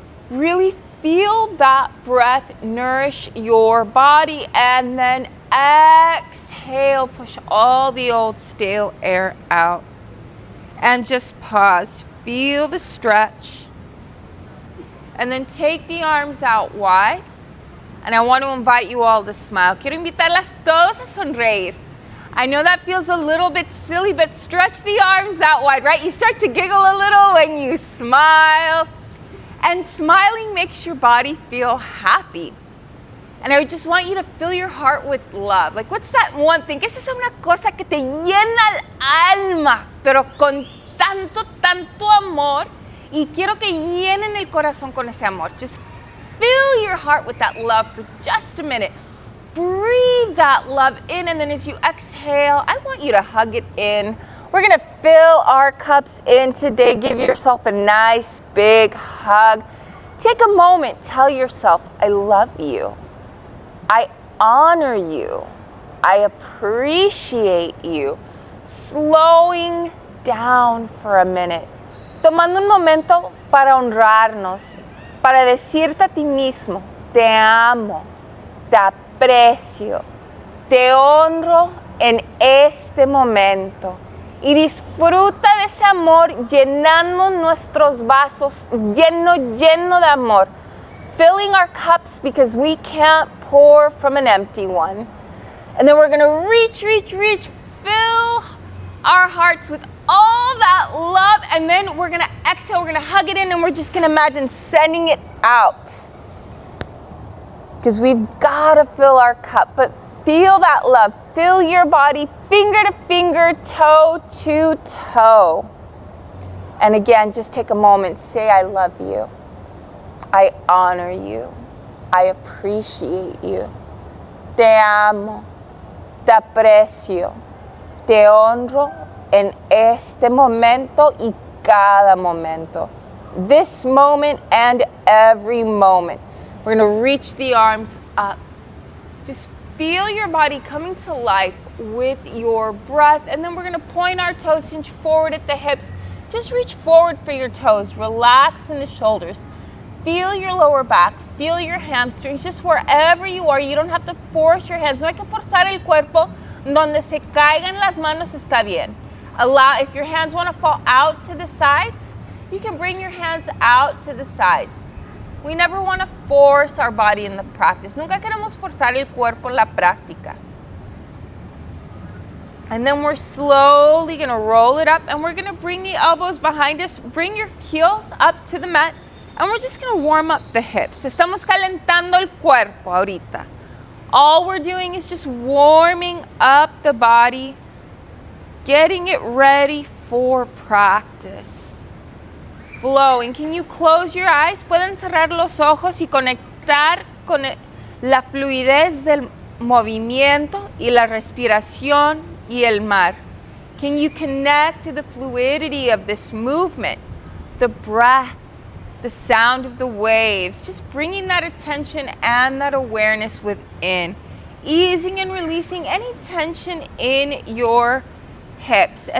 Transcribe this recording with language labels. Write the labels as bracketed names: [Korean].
[English] Really feel that breath nourish your body, and then exhale, push all the old stale air out. And just pause, feel the stretch. And then take the arms out wide. And I want to invite you all to smile. [Spanish] Quiero invitarlas todos a sonreír. [English] I know that feels a little bit silly, but stretch the arms out wide, right? You start to giggle a little when you smile. And smiling makes your body feel happy. And I just want you to fill your heart with love. Like, what's that one thing? [Spanish] ¿Qué es esa una cosa que te llena el alma, pero con tanto, tanto amor? Y quiero que llenen el corazón con ese amor. [English] Just fill your heart with that love for just a minute. Breathe that love in, and then as you exhale, I want you to hug it in. We're going to fill our cups in today. Give yourself a nice big hug. Take a moment. Tell yourself, I love you. I honor you. I appreciate you. Slowing down for a minute. [Spanish] Tomando un momento para honrarnos, para decirte a ti mismo, te amo, te aprecio, te honro en este momento. Y disfruta de ese amor llenando nuestros vasos, lleno de amor. [English] filling our cups because we can't pour from an empty one. And then we're gonna reach, fill our hearts with all that love, and then we're gonna exhale, we're gonna hug it in, and we're just gonna imagine sending it out. Because we've gotta fill our cup, but feel that love. Fill your body, finger to finger, toe to toe. And again, just take a moment, say, I love you. I honor you. I appreciate you. [Spanish] Te amo. Te aprecio. Te honro en este momento y cada momento. [English] This moment and every moment. We're going to reach the arms up. Just feel your body coming to life with your breath. And then we're going to point our toes, hinge forward at the hips. Just reach forward for your toes. Relax in the shoulders. Feel your lower back. Feel your hamstrings. Just wherever you are. You don't have to force your hands. [Spanish] No hay que forzar el cuerpo. Donde se caigan las manos está bien. [English] Allow, if your hands want to fall out to the sides, you can bring your hands out to the sides. We never want to force our body in the practice. [Spanish] Nunca queremos forzar el cuerpo en la práctica. [English] And then we're slowly going to roll it up, and we're going to bring the elbows behind us. Bring your heels up to the mat, and we're just going to warm up the hips. [Spanish] Estamos calentando el cuerpo ahorita. [English] All we're doing is just warming up the body, getting it ready for practice. Flowing. Can you close your eyes? [Spanish] Pueden cerrar los ojos y conectar con la fluidez del movimiento y la respiración y el mar. [English] Can you connect to the fluidity of this movement, the breath, the sound of the waves, just bringing that attention and that awareness within, easing and releasing any tension in your hips.